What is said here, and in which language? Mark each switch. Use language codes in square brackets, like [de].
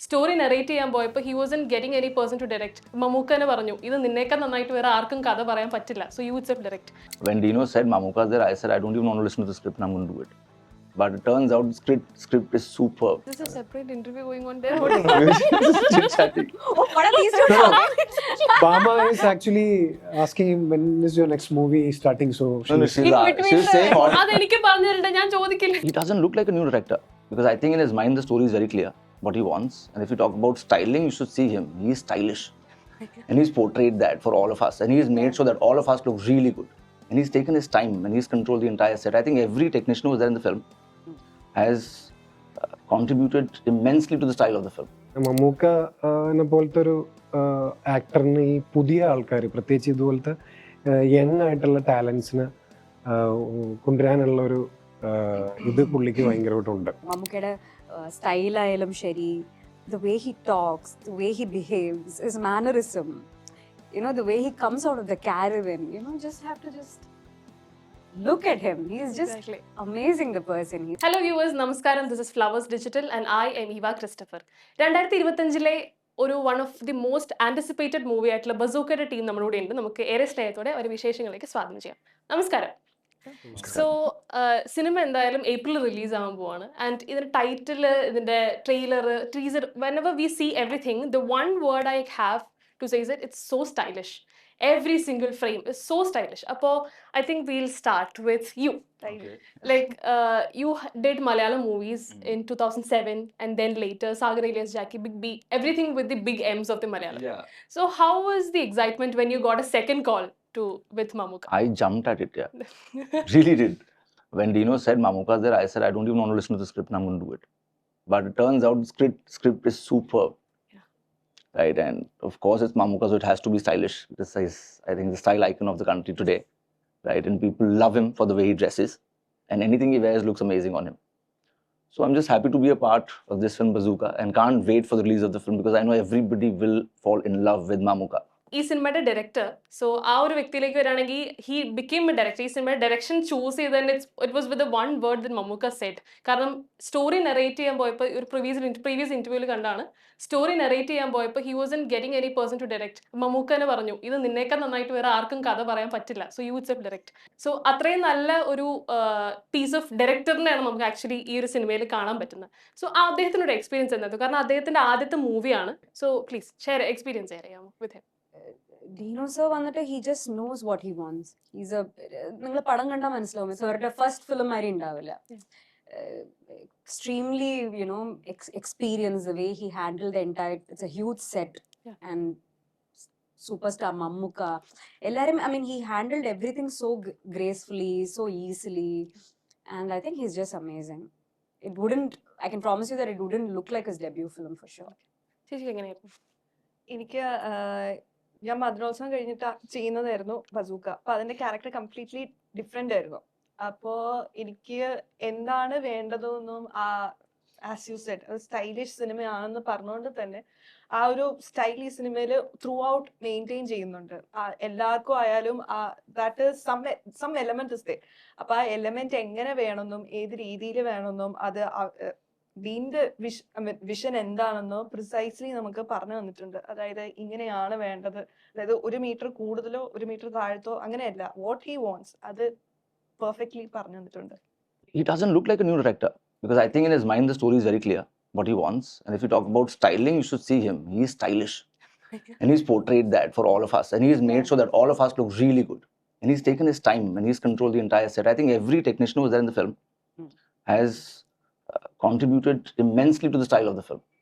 [ml] Story narrate ചെയ്യാൻ പോയപ്പോൾ [en] He wasn't getting any person to direct. [ml] മമ്മൂക്കനെ പറഞ്ഞു ഇത് നിന്നേക്കാൾ നന്നായിട്ട് വേറെ ആർക്കും കഥ പറയാൻ പറ്റില്ല, [en] So you itself direct. When Dino said Mammootty's there, I said I don't even want to listen to the script and I'm going to do it. But it turns out the script is superb. This is a separate interview going on there. Chit-chatting. What are these two talking? Bama is actually asking him when is your next movie starting. So No, she's saying all. [ml] അതെനിക്ക് പറഞ്ഞു തരണ്ട, ഞാൻ ചോദിക്കില്ല. [en] He doesn't look like a new director because I think in his mind the story is very clear what he wants. And if you talk about styling, you should see him. He is stylish. And he's portrayed that for all of us. And he's made sure that all of us look really good. And he's taken his time and he's controlled the entire set. I think every technician who was there in the film has contributed immensely to the style of the film. [ml] Mammukka പോലത്തെ ഒരു ആക്ടറിന് ഈ പുതിയ ആൾക്കാർ പ്രത്യേകിച്ച് ഇതുപോലത്തെ young ആയിട്ടുള്ള ടാലൻസിന് കൊണ്ടുവരാനുള്ള ഒരു ഇത് പുള്ളിക്ക് ഭയങ്കരമായിട്ടുണ്ട്. മമ്മൂക്കയുടെ സ്റ്റൈലായാലും ശരി, [en] the way he talks, the way he behaves, his mannerism, you know, the way he comes out of the caravan, you know, just have to just look at him. He's just Exactly. amazing, the person he is. [ml] Hello viewers, നമസ്കാരം. [en] This is Flowers Digital and I'm Eva Christopher. 2025 ഒരു one of the most anticipated movie [ml] ആയിട്ടുള്ള ബസൂക്കയുടെ team നമ്മുടെ കൂടെ ഉണ്ട്. നമുക്ക് ഏറെ സ്നേഹത്തോടെ ഒരു വിശേഷങ്ങളിലേക്ക് സ്വാഗതം ചെയ്യാം. നമസ്കാരം. സോ സിനിമ എന്തായാലും ഏപ്രിൽ റിലീസ് ആവാൻ പോവാണ്. [en] and [ml] ഇതിന്റെ ടൈറ്റിൽ, ഇതിന്റെ trailer, [en] Teaser, whenever we see everything, the one word I have to say is that it's so stylish. Every single frame is so stylish. Appo I think we'll start with you. Okay. Like you did Malayalam movies in 2007 and then later Sagar Elias Jackie, Big B, everything with the big M's of the Malayalam. Yeah. So how was the excitement when you got a second call with Mammootty? I jumped at it, yeah. Really did. When Dino said Mammootty's there, I said I don't even want to listen to the script and I'm going to do it. But it turns out the script is superb. Right, and of course it's Mammootty, so it has to be stylish. This is, I think, the style icon of the country today, right? And people love him for the way he dresses, and anything he wears looks amazing on him. So I'm just happy to be a part of this film Bazooka, and can't wait for the release of the film because I know everybody will fall in love with Mammootty. [ml] ഈ സിനിമയുടെ director, so ആ ഒരു വ്യക്തിയിലേക്ക് വരികയാണെങ്കിൽ [en] He became a director. [ml] ഈ സിനിമയുടെ direction choose ചെയ്തതിന് [en] It was with one word then Mammookka said. [ml] കാരണം story narrate ചെയ്യാൻ പോയപ്പോൾ ഒരു പ്രീവിയസ് ഇന്റർവ്യൂവിൽ കണ്ടാണ്, സ്റ്റോറി നറേറ്റ് ചെയ്യാൻ പോയപ്പോൾ [en] He wasn't getting any person to direct. [ml] മമ്മൂക്കനെ പറഞ്ഞു ഇത് നിന്നേക്കാൾ നന്നായിട്ട് വേറെ ആർക്കും കഥ പറയാൻ പറ്റില്ല, [en] So you itself direct. [ml] So അത്രയും നല്ല ഒരു പീസ് ഓഫ് ഡയറക്ടറിനെയാണ് നമുക്ക് ആക്ച്വലി ഈ ഒരു സിനിമയിൽ കാണാൻ പറ്റുന്നത്. സോ അദ്ദേഹത്തിനൊരു എക്സ്പീരിയൻസ് എന്തായിരുന്നു? കാരണം അദ്ദേഹത്തിന്റെ ആദ്യത്തെ മൂവിയാണ്. [en] so please share experience [ml] share ചെയ്യാമോ വിത്ത് ഹിം? [en] Dino sir [ml] വന്നിട്ട് [en] he just knows what he wants. He's a, [ml] നിങ്ങൾ പടം കണ്ടാൽ മനസ്സിലാവും, സാറിന്റെ ഫസ്റ്റ് ഫിലിം ആരും ഉണ്ടാവില്ല. [en] Extremely, you know, experience, the way he handled the entire, it's a huge set. Yeah. And superstar Mammootty, [ml] ellarum, [en] I mean, he handled everything so gracefully, so easily, and I think he's just amazing. It wouldn't, I can promise you that it wouldn't look like his debut film for sure. [ml] ചേച്ചിക്ക് എങ്ങനെയായിരുന്നു? എനിക്ക് ഞാൻ മദ്രോത്സവം കഴിഞ്ഞിട്ട് ചെയ്യുന്നതായിരുന്നു bazooka. അപ്പൊ അതിന്റെ character completely different ആയിരുന്നു. അപ്പോ എനിക്ക് എന്താണ് വേണ്ടതെന്നും [en] as you said [ml] സ്റ്റൈലിഷ് സിനിമയാണെന്ന് പറഞ്ഞുകൊണ്ട് തന്നെ ആ ഒരു സ്റ്റൈൽ ഈ സിനിമയിൽ ത്രൂ ഔട്ട് മെയിൻറ്റെയിൻ ചെയ്യുന്നുണ്ട്. എല്ലാവർക്കും ആയാലും [en] That is some element is there. [ml] അപ്പൊ ആ എലമെന്റ് എങ്ങനെ വേണമെന്നും ഏത് രീതിയിൽ വേണമെന്നും അത് ദീന്റെ വിഷൻ എന്താണെന്നോ പ്രിസൈസ്ലി നമുക്ക് പറഞ്ഞു തന്നിട്ടുണ്ട്. അതായത് ഇങ്ങനെയാണ് വേണ്ടത്, അതായത് 1 മീറ്റർ കൂടുതലോ 1 മീറ്റർ താഴത്തോ അങ്ങനെയല്ല, [en] what he wants [ml] അത് പെർഫെക്റ്റ്ലി പറഞ്ഞു തന്നിട്ടുണ്ട്. [en] He doesn't look like a new director because I think in his mind the story is very clear what he wants. And if you talk about styling, you should see him. He is stylish. And he's portrayed that for all of us. And he's made sure that all of us look really good. And he's taken his time and he's controlled the entire set. I think every technician who was there in the film has contributed immensely to the style of the film.